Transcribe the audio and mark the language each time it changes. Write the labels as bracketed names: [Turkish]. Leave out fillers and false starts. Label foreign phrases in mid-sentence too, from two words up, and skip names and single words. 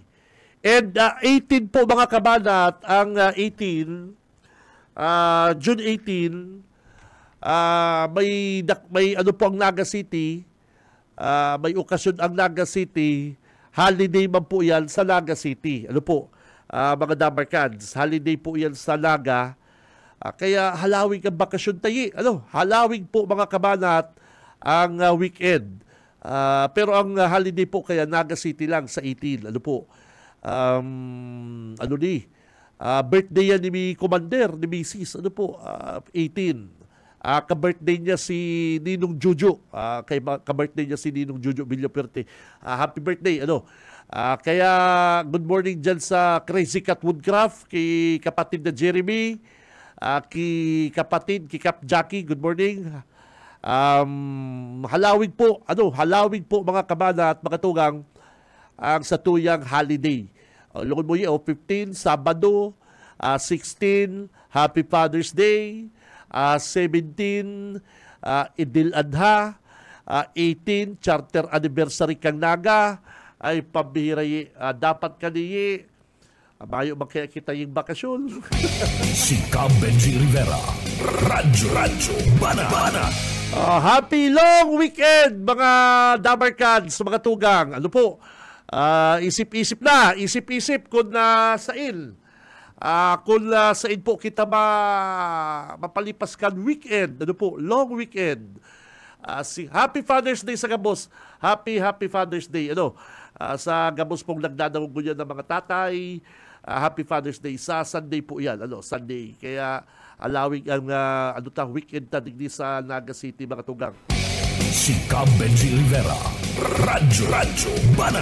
[Bikol] And 18 po mga kabanat, ang 18, June 18, may ang Naga City, may okasyon ang Naga City, holiday man po yan sa Naga City. Mga Dabarkans, holiday po yan sa Naga. Kaya halawig ang bakasyon tayo. Halawig po mga kabanat ang weekend. Pero ang holiday po kaya Naga City lang sa 18. [Filipino] Birthday yan ni Commander, ni Mrs. 18. Ka-birthday niya si Ninong Juju. Ka-birthday niya si Ninong Juju Villaperte. [English] Happy birthday. [Bikol] Kaya [English] good morning [Bikol] dyan sa Crazy Cat Woodcraft, kay kapatid na Jeremy, kay Kap Jackie, [English] good morning. [Bikol] Halawig po mga kabana at mga tugang ang satuyang holiday. Lungod mo 15, Sabado, 16, [English] Happy Father's Day, [Bikol] 17, Idil Adha, 18, [English] Charter Anniversary [Bikol] kang Naga, ay pambihira dapat kaniyi. [Filipino] Mayo makikita yung bakasyon. [Bikol] Si Benji Rivera, Radyo Bana. [English] Happy long weekend [Bikol] mga Dabarkans, mga tugang. Isip-isip kung sain. Kung sain po kita mapalipas kan weekend. [English] Long weekend. Happy Father's Day [Bikol] sa Gabos. [English] Happy Father's Day. [Bikol] Sa Gabos pong nagdadawag yan ng mga tatay. [English] Happy Father's Day. [Bikol] Sa Sunday po yan. [English] Sunday. [Bikol] Kaya allowing ang weekend ta digdi sa Naga City mga tugang. Si Benji Rivera, Radyo Bana.